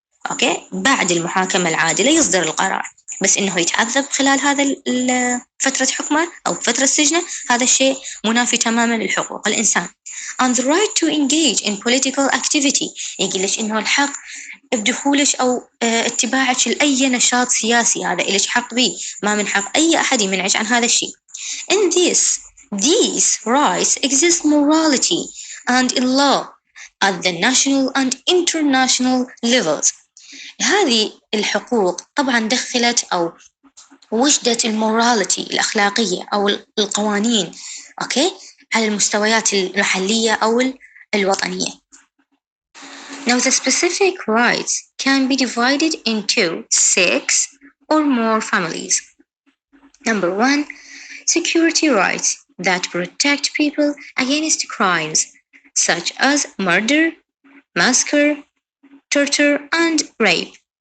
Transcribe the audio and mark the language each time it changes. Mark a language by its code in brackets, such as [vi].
[ar] أوكي بعد المحاكمة العادلة يصدر القرار، بس إنه يتعذب خلال هذا فترة حكمه أو فترة سجنه هذا الشيء منافي تماما للحقوق الإنسان. [en] and the right to engage in political activity [ar] يقول لك إنه الحق بدخولك أو اتباعك لأي نشاط سياسي هذا إلك حق به، ما من حق أي أحد يمنعك عن هذا الشيء. [en] in these rights exist morality and in law at the national and international levels. [ar] هذه الحقوق طبعا دخلت أو وجدت الموراليتي الأخلاقية أو القوانين أوكي على المستويات المحلية أو الوطنية. [en] Now the specific rights can be divided into 6 or more families. Number 1, security rights that protect people against crimes such as murder, massacre, torture and rape.